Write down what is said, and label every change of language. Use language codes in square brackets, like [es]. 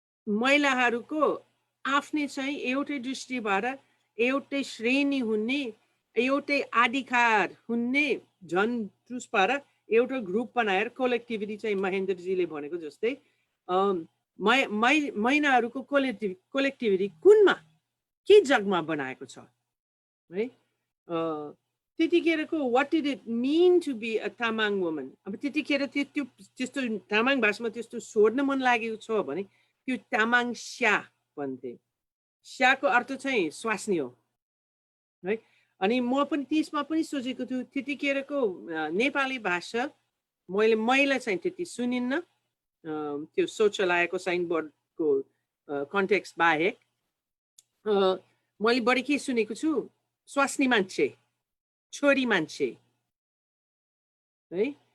[ne] महिलाहरूको आफ्नै चाहिँ एउटै दृष्टिबाट एउटै श्रेणी हुने, एउटै अधिकार हुने, झन् त्यसबाट एउटा ग्रुप बनाएर कोलेक्टिभिटी चाहिँ महेन्द्रजीले भनेको जस्तै महिलाहरूको कोलेक्टिभिटी कुनमा के जगमा बनाएको छ है। त्यतिखेरको [en] What did it mean to be a Tamang woman. [ne] अब त्यतिखेर त्यो त्यस्तो तामाङ भाषामा त्यस्तो सोध्न मन लागेको छ भने त्यो तामाङ स्या भन्थे। स्याको अर्थ चाहिँ स्वास्नी हो है। अनि म पनि त्यसमा पनि सोचेको छु त्यतिखेरको नेपाली भाषा मैले महिला चाहिँ त्यति सुनिन्न, त्यो शौचालयको साइनबोर्डको कन्टेक्स्ट बाहेक मैले बढी के सुनेको छु, स्वास्नी मान्छे, छोरी मान्छे है।